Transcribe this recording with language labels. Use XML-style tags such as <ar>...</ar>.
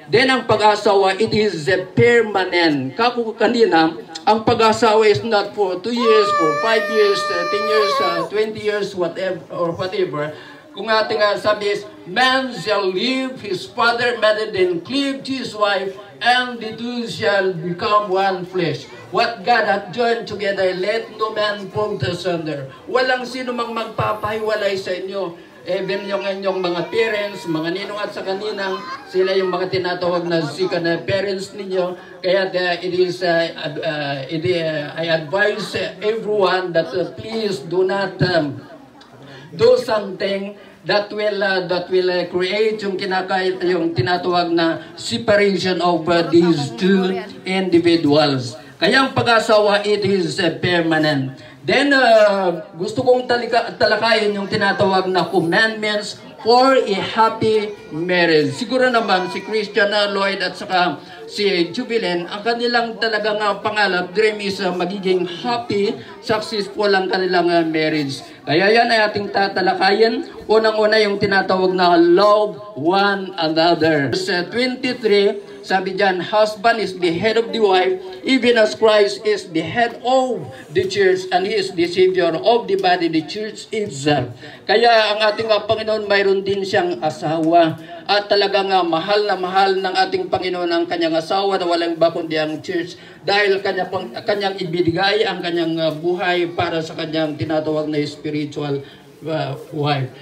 <en>Then ang pag-asawa, it is permanent.</en> <tl>Kako kanina, ang pag-asawa</tl> <en>is not for 2 years, for 5 years, 10 years, 20 years, whatever.</en> <tl>Kung ating sabi</tl> <en>is, man shall leave his father, mother, then cleave to his wife, and the two shall become one flesh. What God hath joined together, let no man put asunder.</en> <tl>Walang sino mang magpapahiwalay sa inyo. Even yung inyong mga parents, mga ninong at sa kaninang, sila yung mga tinatawag na sika na parents ninyo.</tl> <en>Kaya I advise everyone that please do not do something that will create</en> <tl>yung tinatawag na</tl> <en>separation of these two individuals.</en> <tl>Kaya ang pag-asawa,</tl> <en>it is permanent.</en> <tl>Then, gusto kong talakayin yung tinatawag na</tl> <en>commandments for a happy marriage.</en> <tl>Siguro naman si Christian Lloyd at saka si Jubileen, ang kanilang talagang pangalap, dream is magiging happy, successful ang kanilang marriage. Kaya yan ay ating tatalakayin. Unang-una yung tinatawag na</tl> <en>love one another. Verse 23,</en> <tl>sabi dyan,</tl> <en>husband is the head of the wife, even as Christ is the head of the church, and He is the Savior of the body, the church itself.</en> <tl>Kaya ang ating Panginoon, mayroon din siyang asawa. At talagang mahal na mahal ng ating Panginoon ang kanyang asawa na walang iba kundi ang church. Dahil kanyang ibinigay ang kanyang buhay para sa kanyang tinatawag na spiritual wife.</tl>